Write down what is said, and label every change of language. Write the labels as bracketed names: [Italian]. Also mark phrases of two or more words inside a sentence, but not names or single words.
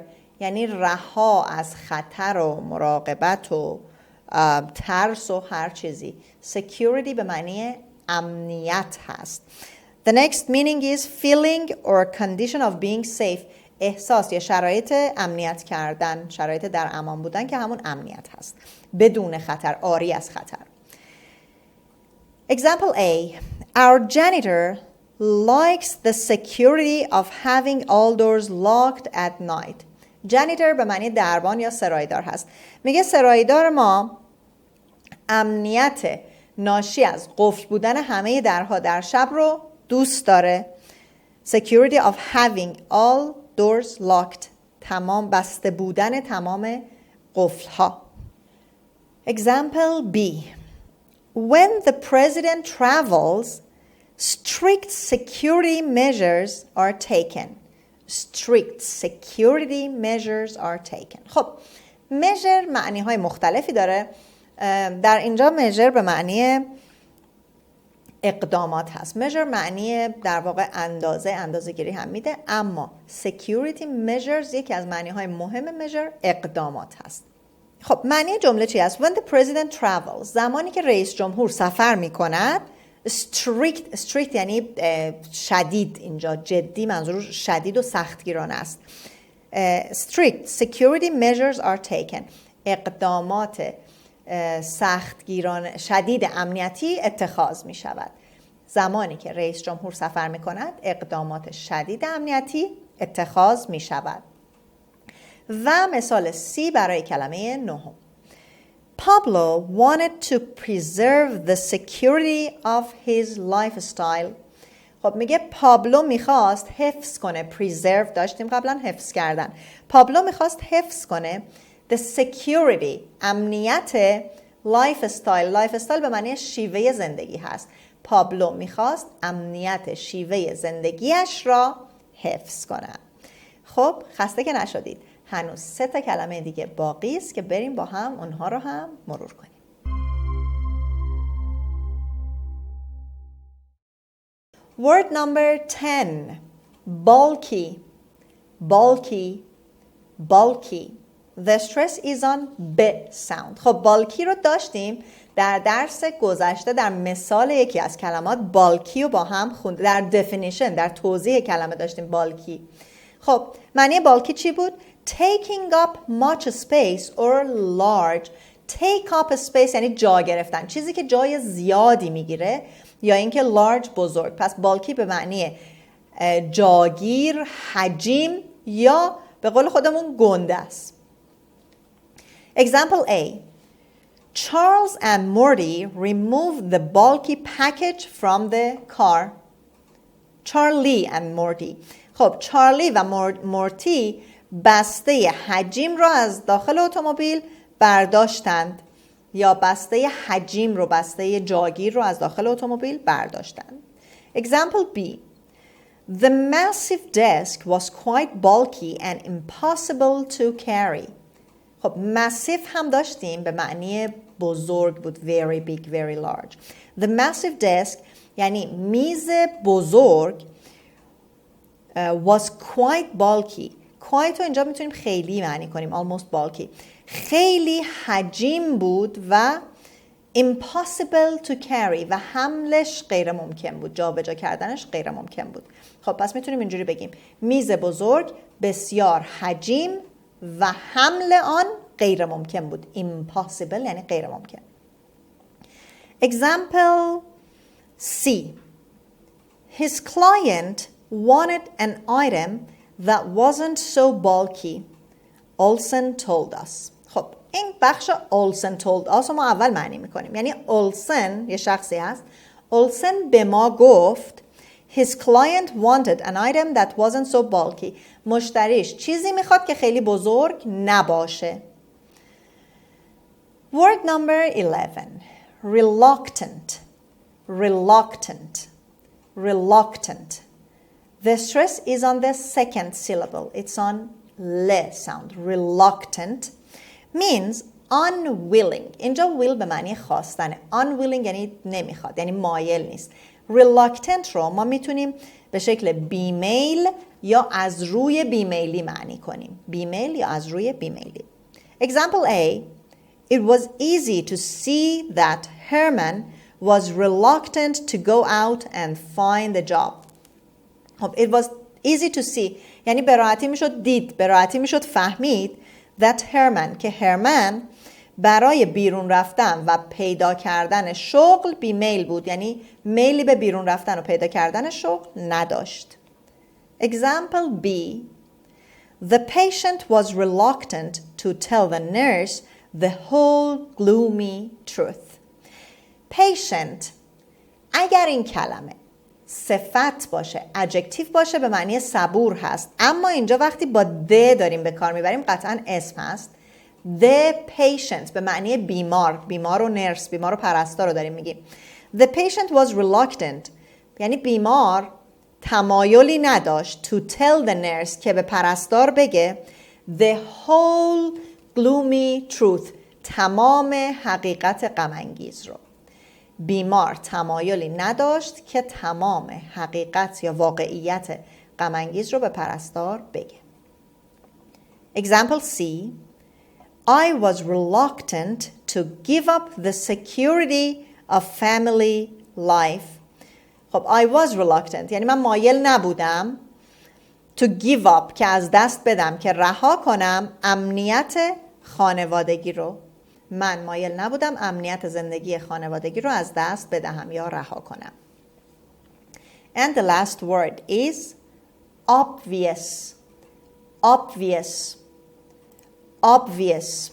[Persian] یعنی رها از خطر و مراقبت و ترس و هر چیزی. Security به معنی امنیت هست. [English] The next meaning is feeling or condition of being safe. [Persian] احساس یا شرایط امنیت کردن، شرایط در امان بودن که همون امنیت هست. بدون خطر، عاری از خطر. [English] Example A. Our janitor likes the security of having all doors locked at night. [Persian] Janitor به معنی دربان یا سرایدار هست. میگه سرایدار ما امنیت ناشی از قفل بودن همه درها در شب رو دوست داره. [English] Security of having all doors locked. [Persian] تمام بسته بودن تمام قفل ها. [English] Example B. When the president travels, strict security measures are taken. Strict security measures are taken. [Persian] خب measure معنی های مختلفی داره. در اینجا measure به معنی اقدامات هست. measure معنی در واقع اندازه گیری هم میده، اما [English] security measures [Persian] یکی از معنی های مهم measure اقدامات هست. خب معنی جمله چی است؟ [English] When the president travels. [Persian] زمانی که رئیس جمهور سفر میکند. strict یعنی شدید، اینجا جدی، منظور شدید و سختگیرانه است. [English] strict security measures are taken. [Persian] اقدامات شدید امنیتی اتخاذ می شود. زمانی که رئیس جمهور سفر می کند اقدامات شدید امنیتی اتخاذ می شود. و مثال C برای کلمه نهم. [English] Pablo wanted to preserve the security of his lifestyle. [Persian] خب میگه پابلو میخواست حفظ کنه. preserve داشتیم قبلا، حفظ کردن. پابلو میخواست حفظ کنه [English] the security، [Persian] امنیت lifestyle. lifestyle به معنی شیوه زندگی هست. پابلو میخواست امنیت شیوه زندگیش را حفظ کنه. خب خسته که نشدید، هنوز 3 تا کلمه دیگه باقی است که بریم با هم اونها رو هم مرور کنیم. [English] Word number 10. Bulky. Bulky. Bulky. The stress is on B sound. [Persian] خب bulky رو داشتیم در درس گذشته، در مثال یکی از کلمات bulky رو با هم خوند. در definition، در توضیح کلمه داشتیم bulky. خب معنی bulky چی بود؟ [English] Taking up much space or large. Take up space [Persian] یعنی جا گرفتن، چیزی که جای زیادی میگیره، یا اینکه large بزرگ. پس bulky به معنی جاگیر، حجیم، یا به قول خودمون گنده است. [English] Example A. Charles and Morty removed the bulky package from the car. Charlie and Morty. [Persian] خب چارلی و مورتی بسته حجیم رو از داخل اتومبیل برداشتند، یا بسته حجیم رو، بسته جاگیر رو از داخل اتومبیل برداشتند. [English] Example B. The massive desk was quite bulky and impossible to carry. [Persian] خب massive هم داشتیم به معنی بزرگ بود. [English] Very big, very large. The massive desk [Persian] یعنی میز بزرگ [English] was quite bulky. [Persian] quite رو اینجا میتونیم خیلی معنی کنیم. [English] almost bulky. [Persian] خیلی حجیم بود و [English] impossible to carry [Persian] و حملش غیر ممکن بود. جابجا کردنش غیر ممکن بود. خب پس میتونیم اینجوری بگیم میز بزرگ بسیار حجیم و حمل آن غیر ممکن بود. impossible یعنی غیر ممکن. [English] Example C. His client wanted an item that wasn't so bulky. Olsen told us. [Persian] خب این بخش [English] Olsen told us [Persian] ما اول معنی میکنیم. یعنی Olsen یه شخصی هست. Olsen به ما گفت [English] His client wanted an item that wasn't so bulky. [Persian] مشتریش چیزی میخواد که خیلی بزرگ نباشه. [English] Word number 11. Reluctant. Reluctant. Reluctant. The stress is on the second syllable. It's on le sound. Reluctant means unwilling. [Persian] اینجا will به معنی خواستنه. Unwilling یعنی نمیخواد، یعنی مایل نیست. Reluctant رو ما میتونیم به شکل بیمیل یا از روی بیمیلی معنی کنیم. بیمیل یا از روی بیمیلی. [English] Example A. It was easy to see that Herman was reluctant to go out and find a job. It was easy to see [Persian] یعنی به راحتی میشد دید، به راحتی میشد فهمید [English] that Herman [Persian] که هرمن برای بیرون رفتن و پیدا کردن شغل بیمیل بود، یعنی میلی به بیرون رفتن و پیدا کردن شغل نداشت. [English] Example B. The patient was reluctant to tell the nurse the whole gloomy truth. [Persian] Patient اگر این کلمه صفت باشه، adjective باشه، به معنی صبور هست. اما اینجا وقتی با the داریم به کار میبریم قطعا اسم هست. [English] The patient [Persian] به معنی بیمار، بیمار و نرس، بیمار و پرستار رو داریم میگیم. [English] The patient was reluctant [Persian] یعنی بیمار تمایلی نداشت [English] to tell the nurse [Persian] که به پرستار بگه [English] the whole gloomy truth [Persian] تمام حقیقت غم انگیز رو. بیمار تمایلی نداشت که تمام حقیقت یا واقعیت غم انگیز رو به پرستار بگه. [English] Example C. I was reluctant to give up the security of family life. [Persian] خب [English] I was reluctant [Persian] یعنی من مایل نبودم [English] to give up [Persian] که از دست بدم، که رها کنم امنیت خانوادگی رو. من مایل نبودم امنیت زندگی خانوادگی رو از دست بدهم یا رها کنم. [English] And the last word is obvious. obvious. obvious.